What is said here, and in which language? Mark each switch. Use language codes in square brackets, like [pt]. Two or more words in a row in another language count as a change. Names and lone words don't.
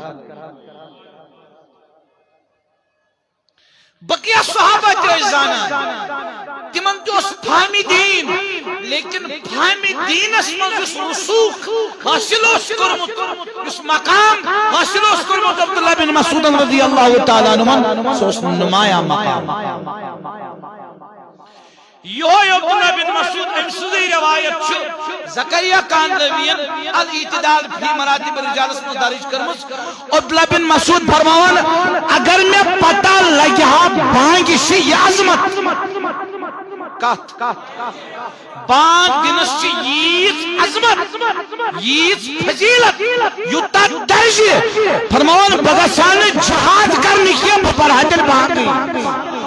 [ks] بقیہ صحابہ تہِ ٲسۍ زانان تِمن تہِ اوس فہمِ دیٖن لیکن فہمِ دیٖنس منٛز یُس رسوٗخ حٲصِل اوس کوٚرمُت یُس مقام حٲصِل اوس کوٚرمُت عبداللہ بن مسعود [ar] رضی اللہ تعالیٰ عنہُمن [ks] سُہ اوس نمایاں مقام یہوے عبداللہ بن مسعود أمۍ سٕنٛزٕے روایت چھِ زکریا کاندھلویَن الاعتدال فی مراتب الرجالس منٛز درج کٔرمٕژ عبداللہ بن مسعود فرماوان اگر مےٚ پتہ لگہِ ہا بانگہِ چھِ یہِ عظمت کتھ بانگ دِنس چھِ ییٖژ عظمت ییٖژ فضیلت یوٗتاہ درجہِ فرماوان بہٕ گژھٕ ہا نہٕ جہاد کرنہِ کینٛہہ بہٕ پرٕ ہا تیٚلہِ بانگٕے